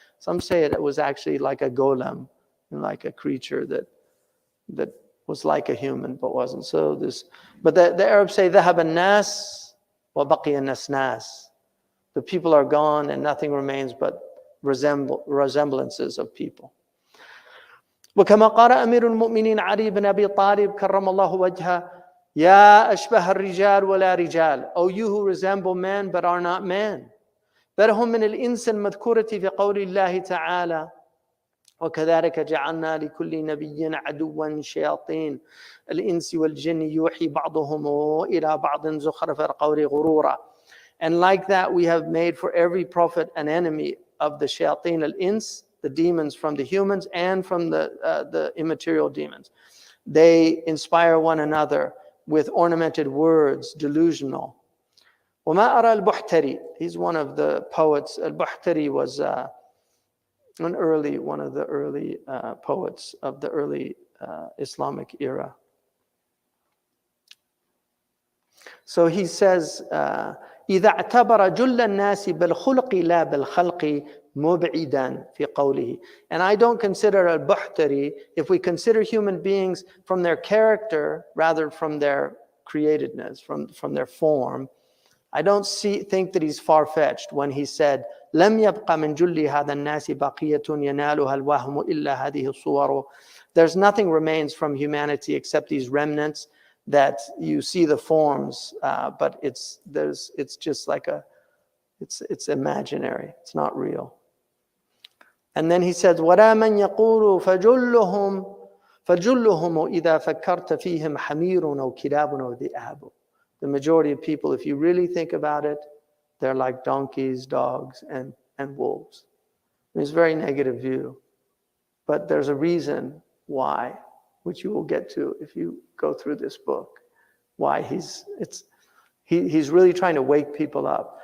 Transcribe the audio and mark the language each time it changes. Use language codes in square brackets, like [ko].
[en] Some say it was actually like a golem, like a creature that was like a human but wasn't. But the Arabs say [ar] ذهب الناس وبقي النسناس. [en] The people are gone and nothing remains but resemblances of people. [ar] وكما قال أمير المؤمنين علي بن أبي طالب كرم الله وجهه يا أشبه الرجال ولا رجال. [en] O you who resemble men but are not men. [ar] بل هم من الإنس المذكورة في قول الله تعالى وكذلك جعلنا لكل نبي عدوا شياطين الإنس والجن يوحي بعضهم إلى بعض زخرف القول غرورا. [en] And like that, we have made for every prophet an enemy of the shayateen al-ins, the demons from the humans and from the immaterial demons. They inspire one another with ornamented words, delusional. [ar] وَمَا أَرَى الْبُحْتَرِي. [en] He's one of the poets. Al-Buhtari was one of the early poets of the early Islamic era. So he says, [ar] إذا اعتبر جل الناس بالخلق لا بالخلق مبعدا في قوله. [en] And I don't consider al-Buhtari, if we consider human beings from their character rather from their createdness, from their form, I don't think that he's far-fetched when he said [ar] لم يبقى من جل هذا الناس بقية ينالها الوهم إلا هذه الصور. [en] There's nothing remains from humanity except these remnants that you see the forms, but it's just like it's imaginary. It's not real. And then he says, [ar] وَلَا مَنْ يَقُولُ فَجُلُّهُمْ إِذَا فَكَّرْتَ فِيهِمْ حَمِيرٌ أَوْ كِلَابٌ أَوْ ذِئَابٌ. [en] The majority of people, if you really think about it, they're like donkeys, dogs, and wolves. It's a very negative view. But there's a reason why, which you will get to if you go through this book, why he's really trying to wake people up.